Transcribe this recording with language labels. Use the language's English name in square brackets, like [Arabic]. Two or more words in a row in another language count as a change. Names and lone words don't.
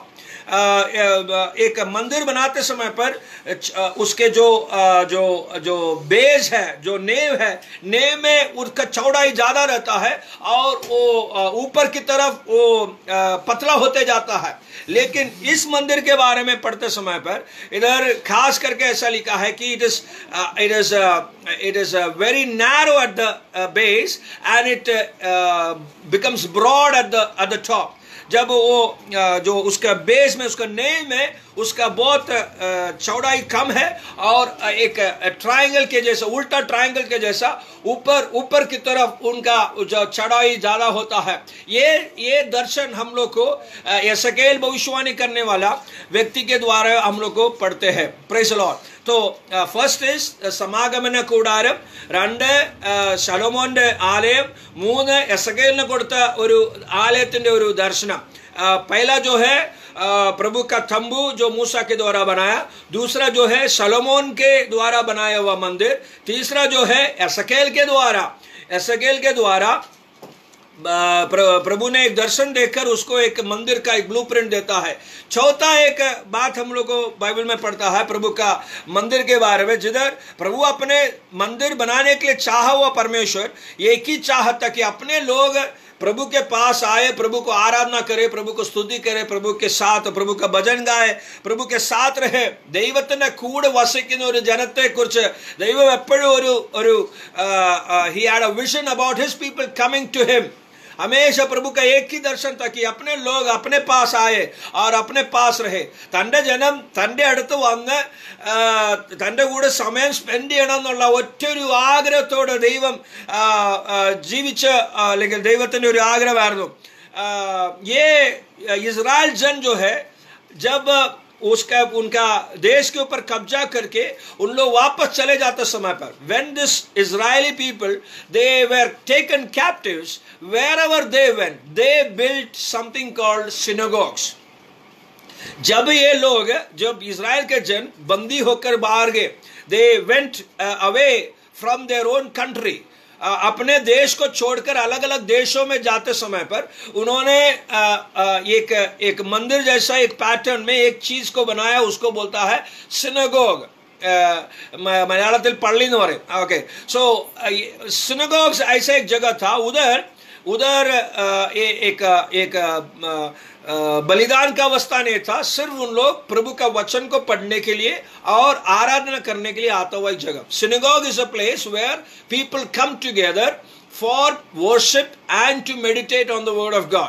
[Hindi] एक मंदिर बनाते समय पर उसके जो बेस है, जो नेव है, नेव में उसका चौड़ाई ज्यादा रहता है और वो ऊपर की तरफ वो पतला होते जाता है. लेकिन इस मंदिर के बारे में पढ़ते समय पर इधर खास करके ऐसा लिखा है कि [English] it is very narrow at the base and it becomes broad at the top. [Hindi] जब वो जो उसका बेस में उसका नेव में उसका बहुत चौड़ाई कम है और एक ट्रायंगल के जैसा, उल्टा ट्रायंगल के जैसा ऊपर की तरफ उनका जो चौड़ाई ज्यादा होता है. ये दर्शन हम लोग को एसेकिएल भविष्यवाणी करने वाला व्यक्ति के द्वारा हम लोग को पढ़ते हैं. [English] Praise the Lord. [Malayalam] तो [English] first is [Malayalam] സമാഗമന കൂടാരം, 2 ശലോമോന്റെ ആലയം, 3 എസെക്കിയേലിന് കൊടുത്ത ഒരു ആലയത്തിന്റെ ഒരു ദർശനം. [Hindi] पहला जो है प्रभु का तंबू जो मूसा के द्वारा बनाया, दूसरा जो है सलोमोन के द्वारा बनाया हुआ मंदिर, तीसरा जो है एसेकिएल के द्वारा प्रभु ने एक दर्शन देखकर उसको एक मंदिर का एक ब्लूप्रिंट देता है. चौथा एक बात हम लोग को बाइबल में पढ़ता है प्रभु का मंदिर के बारे में, जिधर प्रभु अपने मंदिर बनाने के लिए चाहा हुआ परमेश्वर एक ही चाहता कि अपने लोग प्रभु के पास आए, प्रभु को आराधना करे, प्रभु को स्तुति करे, प्रभु के साथ प्रभु का भजन गाए, प्रभु के साथ रहे. [Malayalam] ദൈവത്തിന്റെ കൂടെ വസിക്കുന്ന ഒരു ജനത്തെക്കുറിച്ച് ദൈവം എപ്പോഴും ഒരു [English] he had a vision about his people coming to him. [Hindi] हमेशा प्रभु का एक ही दर्शन था कि अपने लोग अपने पास आए और अपने पास रहे. [Malayalam] തന്റെ ജനം തന്റെ അടുത്ത് വന്ന് തന്റെ കൂടെ സമയം സ്പെൻഡ് ചെയ്യണം എന്നുള്ള ഒറ്റൊരു ആഗ്രഹത്തോടെ ദൈവം ജീവിച്ച അല്ലെങ്കിൽ ദൈവത്തിന്റെ ഒരു ആഗ്രഹമായിരുന്നു. [Hindi] ये इजराइल जन जो है जब उनका देश के ऊपर कब्जा करके उन लोग वापस चले जाते समय पर, [English] when this Israeli people they were taken captives, wherever they went they built something called synagogues. [Hindi] जब ये लोग, जब इजराइल के जन बंदी होकर बाहर गए, [English] they went away from their own country, [Hindi] अपने देश को छोड़कर अलग अलग देशों में जाते समय पर उन्होंने एक मंदिर जैसा एक पैटर्न में एक चीज को बनाया, उसको बोलता है सिनेगोग। [Malayalam] मलयालത്തിൽ പള്ളി എന്ന് പറയും। [English] okay, so [Hindi] सिनेगोग्स ऐसा एक जगह था, उधर एक बलिदान का अवस्था नहीं था, सिर्फ उन लोग प्रभु का वचन को पढ़ने के लिए और आराधना करने के लिए आता हुआ एक जगह। [English] Synagogue is a place where people come together for worship and to meditate on the word of God.